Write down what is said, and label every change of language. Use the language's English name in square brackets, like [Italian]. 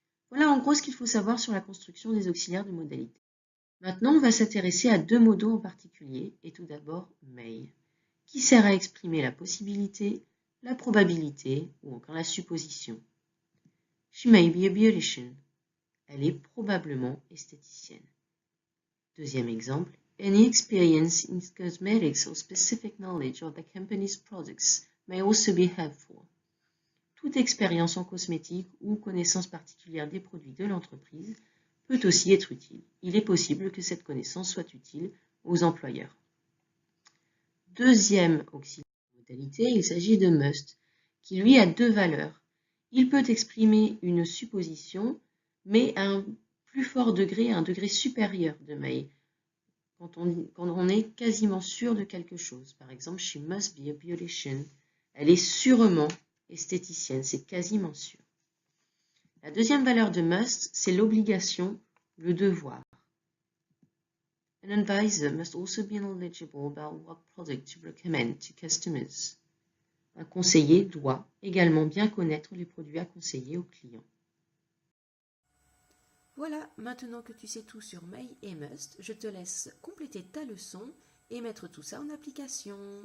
[French] Voilà en gros ce qu'il faut savoir sur la construction des auxiliaires de modalité. Maintenant, on va s'intéresser à 2 modos en particulier, et tout d'abord may, qui sert à exprimer la possibilité, la probabilité ou encore la supposition. [English] She may be a beautician. [French] Elle est probablement esthéticienne. Deuxième exemple, [English] any experience in cosmetics or specific knowledge of the company's products may also be helpful. [French] Toute expérience en cosmétique ou connaissance particulière des produits de l'entreprise peut aussi être utile. Il est possible que cette connaissance soit utile aux employeurs. Deuxième auxiliaire de modalité, il s'agit de must, qui lui a 2 valeurs. Il peut exprimer une supposition, mais à un plus fort degré, un degré supérieur de may, quand on est quasiment sûr de quelque chose. Par exemple, [English] she must be a beautician. [French] Elle est sûrement esthéticienne, c'est quasiment sûr. La deuxième valeur de must, c'est l'obligation, le devoir. [English] An advisor must also be knowledgeable about what product to recommend to customers. [French] Un conseiller doit également bien connaître les produits à conseiller aux clients. Voilà, maintenant que tu sais tout sur may et must, je te laisse compléter ta leçon et mettre tout ça en application.